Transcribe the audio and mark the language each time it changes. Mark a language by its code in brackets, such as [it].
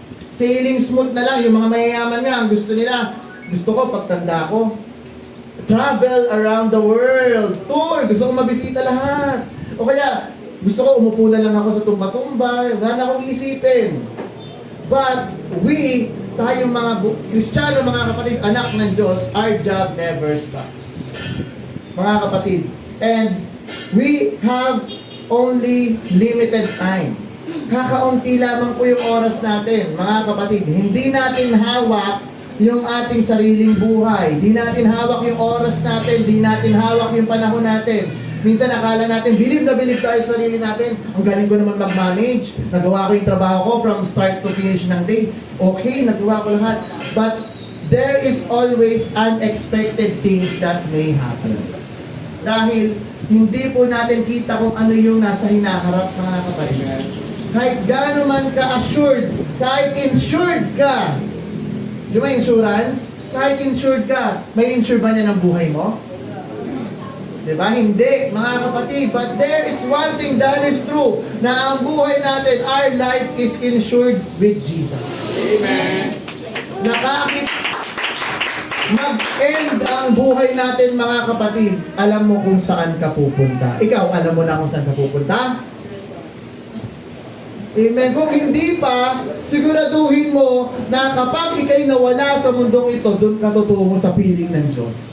[tl] Sailing smooth na lang. Yung mga mayayaman nga, ang gusto nila, gusto ko pagtanda ko, [en] travel around the world, tour, [tl] gusto kong mabisita lahat. O kaya, gusto ko umupo na lang ako sa tumba-tumba, wala na akong iisipin. [en] But, [tl] tayong mga Kristiyano, mga kapatid, anak ng Diyos, [en] our job never stops. [tl] Mga kapatid, [en] and we have only limited time. [tl] Kakaunti lamang po yung oras natin, mga kapatid. Hindi natin hawak yung ating sariling buhay. Di natin hawak yung oras natin. Di natin hawak yung panahon natin. Minsan akala natin, believe na believe tayo sa sarili natin. Ang galing ko naman mag-manage. Nagawa ko yung trabaho ko [en] from start to finish [tl] ng day. Okay, nagawa ko lahat. [en] But there is always unexpected things that may happen. [tl] Dahil hindi po natin kita kung ano yung nasa hinaharap, mga kapatid. Kahit gaano man ka-assured, kahit insured ka, di ba insurance? Kahit insured ka, may insure ba niya ng buhay mo? Di ba? Hindi, mga kapatid. [en] But there is one thing that is true, [tl] na ang buhay natin, [en] our life is insured with Jesus. Amen. [tl] Nakakit mag-end ang buhay natin, mga kapatid, alam mo kung saan ka pupunta. Ikaw, alam mo na kung saan ka pupunta? Amen. Kung hindi pa, siguraduhin mo na kapag ikay nawala sa mundong ito, doon ka tutungo sa piling ng Diyos.